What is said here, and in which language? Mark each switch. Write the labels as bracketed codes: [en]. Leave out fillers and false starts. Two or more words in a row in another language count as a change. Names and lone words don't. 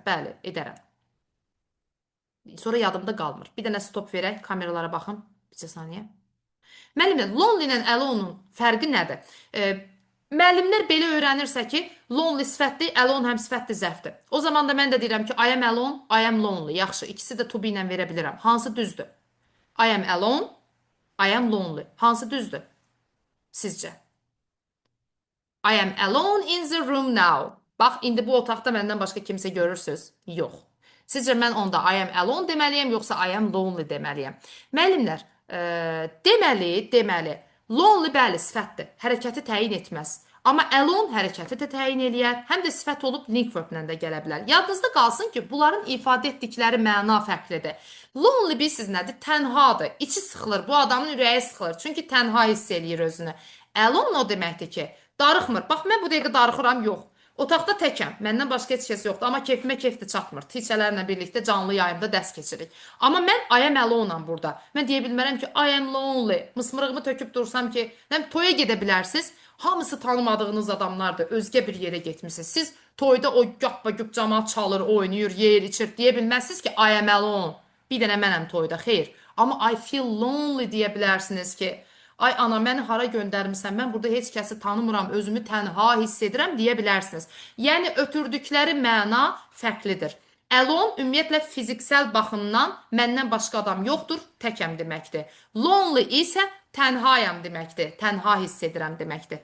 [az] Bəli, edərəm. Sonra yadımda qalmır. Bir dənə stop verək, kameralara baxın. Bir saniyə. Müəllimlər, lonely ilə alone-un fərqi nədir? Müəllimlər belə öyrənirsə ki, lonely sifətli, alone həm sifətli zərfdir. O zaman da mən də deyirəm ki, [en] I am alone, I am lonely. [az] Yaxşı, ikisi də [en] to be [az] ilə verə bilirəm. Hansı düzdür? [en] I am alone, I am lonely. [az] Hansı düzdür? Sizcə? [en] I am alone in the room now. [az] Bax, indi bu otaqda məndən başqa kimsə görürsünüz? Yox. Sizcə mən onda [en] I am alone [az] deməliyəm, yoxsa [en] I am lonely [az] deməliyəm? Müəllimlər, deməli, lonely bəli sifətdir, hərəkəti təyin etməz. Amma alone hərəkəti də təyin eləyər, həm də sifət olub [en] link verblə [az] də gələ bilər. Yadınızda qalsın ki, bunların ifadə etdikləri məna fərqlidir. Lonely bilirsiniz nədir? Tənhadır, içi sıxılır, bu adamın ürəyi sıxılır, çünki tənha hiss eləyir özünü. Alone o deməkdir ki, darıxmır. Bax, mən bu dəqiqə darıxıram, yox. Otaqda təkəm, məndən başqa heç kəs yoxdur, amma keyfimə keyfdir çatmır. Teacherlərlə birlikdə canlı yayımda dərs keçirik. Amma mən [en] I am alone-am [az] burada. Mən deyə bilmərəm ki, [en] I am lonely. [az] Mısmırığımı töküb dursam ki, toya gedə bilərsiniz. Hamısı tanımadığınız adamlardır, özgə bir yerə getmişsiniz. Siz toyda o güp camaat çalır, oynayır, yer, içir, deyə bilməzsiniz ki, [en] I am alone. [az] Bir dənə mənəm toyda, xeyr. Amma [en] I feel lonely [az] deyə bilərsiniz ki, ay ana, məni hara göndərmirsən, mən burada heç kəsi tanımıram, özümü tənha hiss edirəm deyə bilərsiniz. Yəni, ötürdükləri məna fərqlidir. Alone ümumiyyətlə fiziksel baxımdan məndən başqa adam yoxdur, təkəm deməkdir. Lonely isə tənhayam deməkdir, tənha hiss edirəm deməkdir.